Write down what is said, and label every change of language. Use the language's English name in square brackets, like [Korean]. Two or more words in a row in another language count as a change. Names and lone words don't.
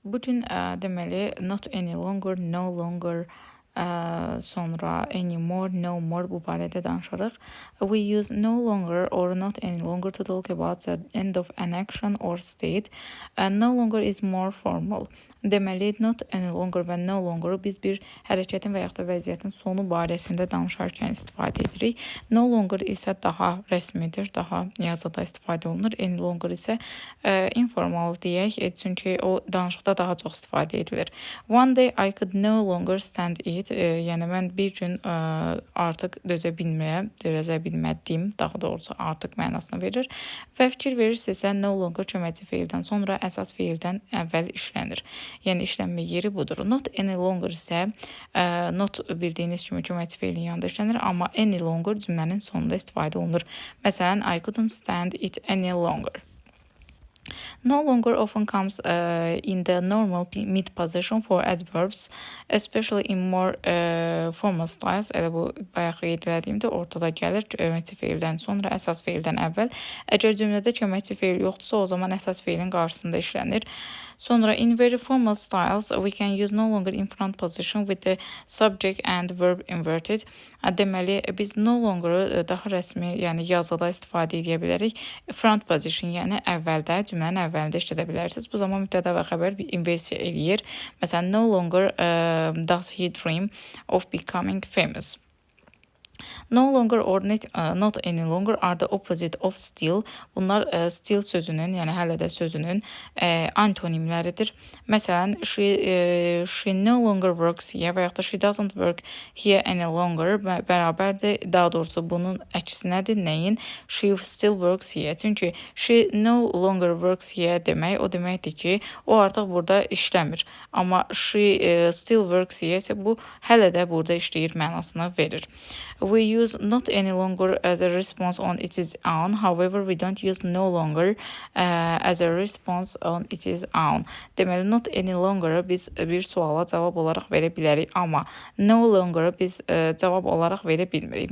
[Azerbaijani] Bu gün deməli [English] not any longer, no longer, [Azerbaijani] sonra anymore, [English] no more [Azerbaijani] bu barədə danışarıq. [English] We use no longer or not any longer to talk about the end of an action or state. No longer is more formal. [Azerbaijani] Deməli [English] not any longer [Azerbaijani] və [English] no longer [Azerbaijani] biz bir hərəkətin və yaxud da vəziyyətin sonu barəsində danışarkən istifadə edirik. [English] No longer [Azerbaijani] isə daha rəsmidir, daha yazıda istifadə olunur. [English] Any longer [Azerbaijani] isə informal deyək, çünki o danışıqda daha çox istifadə edilir. [English] One day I could no longer stand it. [Azerbaijani] Yəni mən bir gün artıq dözə bilmədim, daha doğrusu artıq mənasını verir. Və fikir verirsinizsə [English] no longer [Azerbaijani] köməkçi feildən sonra əsas feildən əvvəl işlənir. Yəni işlənmə yeri budur. [English] Not any longer [Azerbaijani] isə not bildiyiniz kimi köməkçi feilin yanında işlənir, amma [English] any longer [Azerbaijani] cümlənin sonunda istifadə olunur. Məsələn, [English] I couldn't stand it any longer. No longer often comes in the normal mid position for adverbs, especially in more formal styles. [Azerbaijani] Elə bu bayaq qeyd etdiyimdə ortada gəlir köməkçi feildən sonra əsas feildən əvvəl. Əgər cümlədə köməkçi feil yoxdursa, o zaman əsas feilin qarşısında işlənir. [English] Sonra in very formal styles we can use no longer in front position with the subject and verb inverted. [Azerbaijani] Deməli biz [English] no longer [Azerbaijani] daha rəsmi, yəni yazıda istifadə edə bilərik. [English] Front position, [Azerbaijani] yəni əvvəldə, cümlənin əvvəlində işlədə bilərsiniz. Bu zaman mübtəda və xəbər bir inversiya eləyir. Məsələn, [English] no longer does he dream of becoming famous. No longer or not any longer are the opposite of still. [Azerbaijani] Bunlar still sözünün, yəni hələ də sözünün antonimləridir. Məsələn, [English] she no longer works here [Azerbaijani] və yaxud da [English] she doesn't work here any longer bərabərdir. [Azerbaijani] Daha doğrusu bunun əksinədir. Nəyin? [English] She still works here. [Azerbaijani] Çünki [English] she no longer works here [Azerbaijani] demək o deməkdir ki, o artıq burada işləmir. Amma [English] she still works here [Azerbaijani] isə bu hələ də burada işləyir mənasını verir. [English] We use not any longer as a response on its own. However, we don't use no longer as a response on its own. [Azerbaijani] Deməli, [English] not any longer [Azerbaijani] biz bir suala cavab olaraq verə bilərik, amma [English] no longer [Azerbaijani] biz cavab olaraq verə bilmirik.